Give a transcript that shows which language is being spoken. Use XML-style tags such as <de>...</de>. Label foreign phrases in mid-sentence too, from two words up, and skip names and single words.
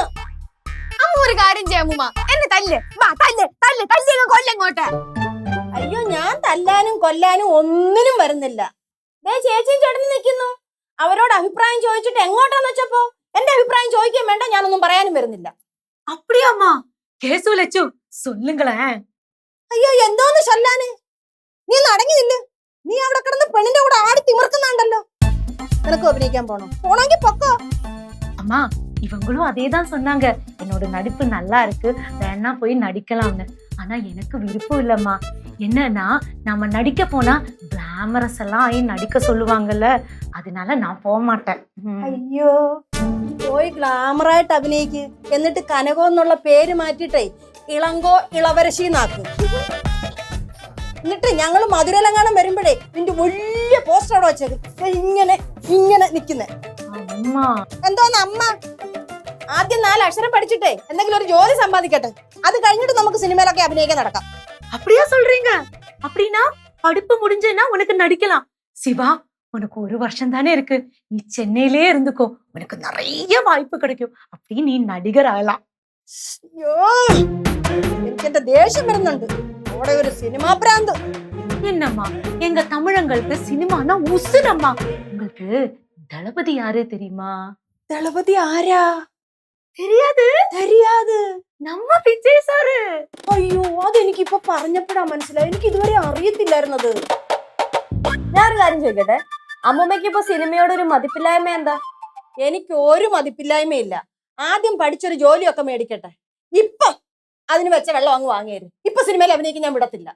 <ml>അമ്മ ഒരു കാര്യം ചെയ്യാമ്മ, എന്നെ തല്ല്, വാ തല്ല് തല്ല് തല്ല് കൊല്ലങ്ങോട്ട്. അയ്യോ, ഞാൻ തല്ലാനും കൊല്ലാനും ഒന്നിനും വരുന്നില്ല. ദേ ചേച്ചിയും ചേട്ടനും നിൽക്കുന്നു. അവരോട് അഭിപ്രായം ചോദിച്ചിട്ട് എങ്ങോട്ടാന്ന് വെച്ചപ്പോ എന്റെ അഭിപ്രായം ചോദിക്കാൻ വേണ്ട, ഞാനൊന്നും പറയാനും വരുന്നില്ല.</ml> <ta>அப்படியாமா? கேசு லட்சு சொல்லுங்களேன்.</ta> <ml>അയ്യോ, എന്തോന്ന് ചൊല്ലാന്? നീ അടങ്ങി നില്ല്. നീ അവിടെ കിടന്ന് പെണ്ണിന്റെ കൂടെ ആടി തിമിർക്കുന്നുണ്ടല്ലോ. നിനക്ക് അഭിനയിക്കാൻ പോണെങ്കിൽ പൊക്കോ.</ml> <ta>அம்மா இவங்களும் அதேதான் சொன்னாங்க. என்னோட நடிப்பு நல்லா இருக்கு, வேணா போய் நடிக்கலாம்னு. ஆனா எனக்கு விருப்பம் இல்லம்மா. என்னன்னா நாம நடிக்க போனா கிளாமரஸ் எல்லாம் ஆகி நடிக்க சொல்லுவாங்கல்ல, அதனால நான் போக மாட்டேன்.</ta> <ml>അയ്യോ, പോയി ഗ്ലാമറായിട്ട് അഭിനയിക്ക്. എന്നിട്ട് കനകോ എന്നുള്ള പേര് മാറ്റിട്ടേ ഇളങ്കോ ഇളവരശിന്നാക്ക്. എന്നിട്ട് ഞങ്ങള് മധുരലങ്ങാനം വരുമ്പോഴേ നിന്റെ വലിയ പോസ്റ്റർ അവിടെ വെച്ചേക്ക്. ഇങ്ങനെ ഇങ്ങനെ നിക്കുന്നേ.</ml> <ta>அம்மா</ta> <ml>എന്തോന്ന് അമ്മ? ആദ്യം 4 അക്ഷരം പഠിച്ചിട്ടേ എന്തെങ്കിലും ഒരു ജോലി സമ്പാദിക്കട്ടെ. അത് കഴിഞ്ഞിട്ട് നമുക്ക് സിനിമയിലൊക്കെ അഭിനയിക്കാൻ നടക്കാം.</ml> <ta>அப்படியா சொல்றீங்க? அப்படின்னா படிப்பு முடிஞ்சேன்னா உனக்கு நடிக்கலாம். சிவா, உனக்கு 1 வருஷம் தானே இருக்கு. நீ சென்னையிலே இருந்துக்கோ, உனக்கு நிறைய வாய்ப்பு கிடைக்கும். அப்படி நீ நடிகர் ஆகலாம்.</ta> <ml>അയ്യോ, എനിക്ക് എന്റെ ദേഷ്യം വരുന്നുണ്ട്. അവിടെ ഒരു സിനിമാ പ്രാന്ത്.</ml> <ta>என்னம்மா, எங்க தமிழங்களுக்கு சினிமானா உசுரம்மா. உங்களுக்கு தளபதி யாரு தெரியுமா?</ta> <ml>ദളപതി ആരാ?</ml> <ta>தெரியாது? தெரியாது. நம்ம விஜய் சாரு.</ta> <ml>അയ്യോ, അതെനിക്കിപ്പോ പറഞ്ഞപ്പോഴാ മനസ്സിലായി. എനിക്ക് ഇതുവരെ അറിയത്തില്ലായിരുന്നത്. ഞാനൊരു കാര്യം ചോദിക്കട്ടെ, അമ്മൂമ്മയ്ക്ക് ഇപ്പൊ സിനിമയോടൊരു മതിപ്പില്ലായ്മ എന്താ? എനിക്ക് ഒരു മതിപ്പില്ലായ്മയില്ല. ആദ്യം പഠിച്ചൊരു ജോലിയൊക്കെ മേടിക്കട്ടെ. ഇപ്പം അതിന് വെച്ച വെള്ളം അങ്ങ് വാങ്ങിയത്. ഇപ്പൊ സിനിമയിൽ അഭിനയിക്കാൻ ഞാൻ വിടത്തില്ല.</ml>